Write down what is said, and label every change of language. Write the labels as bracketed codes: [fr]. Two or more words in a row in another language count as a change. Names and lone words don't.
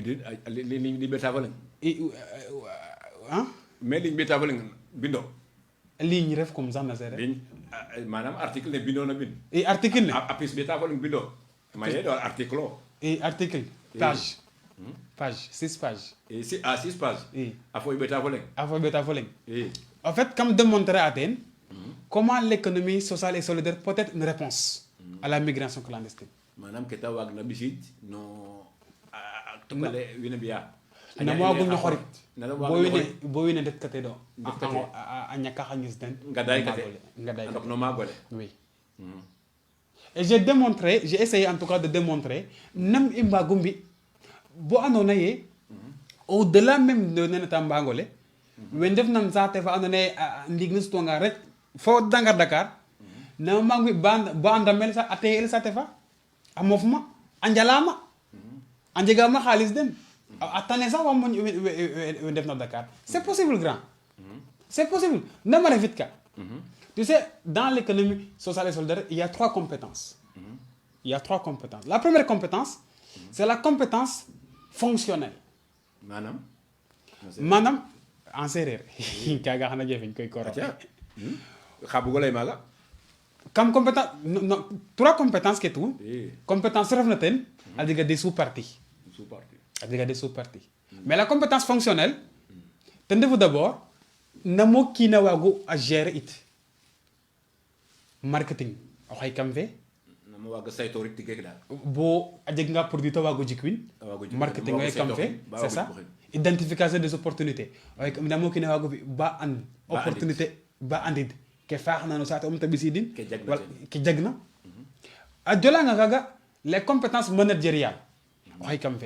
[srr] liñ ɓeta fa leng [fr] mais [srr] mais liñ ɓeta fa leng bindo ligne ref [fr] comme ça [srr] na sereer ligne maanaam article ne bindoo na bind [fr] et article ne [srr] apis bi tafoleng bindoo maye do article o [fr] et article page 6 pages et si à 6 pages et [srr] afoy be tafoleng afo beta foleng [fr] et en fait comme démontrer à Athènes comment l'économie sociale et solidaire peut être une réponse à la migration clandestine [srr] maanaam ke ta waag na bisid no tokale wina biya na wagu ñoxorit na wagu bo wine ndet kate do Ndetkate. a ñaka xañis den ngaday kate ngaday andok no magole [fr] oui et j'ai essayé en tout cas de démontrer [srr] nam i mbagu mbi bo andona ye au delà même de nene ta mbangole we ndef nan saate fa andona ye ndiig ne sutwanga rek fo dangar Dakar na mbagu mbi ba andamel sa a teyel saate fa a mof ma a njalama a njegama xaalis den a tane sax wa moñ we ndef na Dakar [fr] c'est possible grand c'est possible [srr] nama refit ka [fr] tu sais dans l'économie sociale et solidaire il y a 3 compétences il y a 3 compétences la première compétence c'est la compétence fonctionnelle [srr] maanaam [fr] en séeréer [srr] kaaga xana jefeñ koy koro xa bugo lay maaga [fr] comme compétence non 3 compétences [srr] ke tout compétence ref na ten a jega [fr] des sous-parties [srr] a jega [fr] des sous-parties mais la compétence fonctionnelle [srr] ten ndefu [fr] d'abord [srr] namo kiina waagu a gérer it marketing o xay kam fe nama waaga saytorik tigek daal bo a jeg nga produit ta waago jikwin marketing oy kam fe [fr] c'est ça identification des opportunités [srr] oy namo kiina waago fi ba and opportunité ba andid ke faax na no saate ta ɓisidin ke jagna a jolanga kaga [fr] les compétences managériales [srr] o xay kam fe